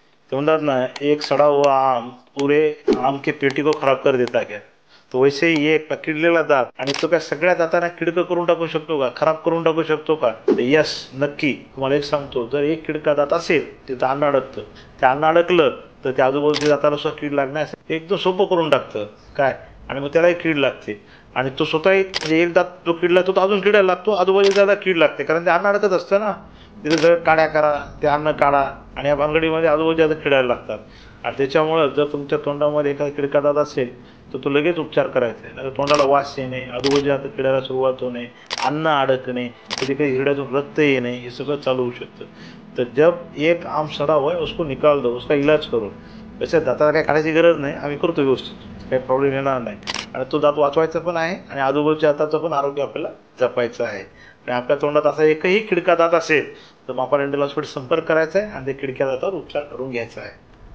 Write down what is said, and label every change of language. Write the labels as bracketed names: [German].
[Marathi] ते म्हणतात ना, [Hindi] एक सड़ा हुआ आम पुरे आम के पेटी को खराब कर देता क्या। तो वैसे ही [Marathi] एक किडलेला दात आणि तो काय सगळ्या दातांना किडकं करून टाकू शकतो का, खराब करून टाकू शकतो का? यस, नक्की तुम्हाला एक सांगतो, जर एक किडका दात असेल तिथं अन्न अडकतं, ते अन्न अडकलं तर त्या आजूबाजूच्या दाताला सुद्धा कीड लागण्यास एकदम सोपं करून टाकतं काय, आणि मग त्यालाही कीड लागते आणि तो स्वतःही म्हणजे एक दात जो किडला तो अजून किडायला लागतो, आजूबाजूच्या दात कीड लागते, कारण ते अन्न अडकत असतं ना, तिथं सगळं काड्या करा, ते अन्न काढा आणि या भानगडीमध्ये आजूबाजूच्या दात किडायला लागतात. आणि त्याच्यामुळं जर तुमच्या तोंडामध्ये एखादा किडका दात असेल तर तो लगेच उपचार करायचा आहे. तोंडाला वास येणे, आजूबाजूच्या दात किडायला सुरुवात होणे, अन्न अडकणे, कधी काही हिरड्यातून रक्त येणे, हे सगळं चालू होऊ शकतं. [Hindi] तर जब एक आम सड़ा हुआ है उसको निकाल दो, उसका इलाज करो. [Marathi] तसं दाताला काही काढायची गरज नाही, आम्ही करतो व्यवस्थित, काही प्रॉब्लेम येणार नाही. आणि तो दात वाचवायचा पण आहे आणि आजूबाजूच्या दाताचं पण आरोग्य आपल्याला जपायचं आहे. आणि आपल्या तोंडात असा एकही खिडका दात असेल तर मापा डेंटल हॉस्पिटल संपर्क करायचा आहे आणि त्या खिडक्या दातावर उपचार करून घ्यायचा आहे.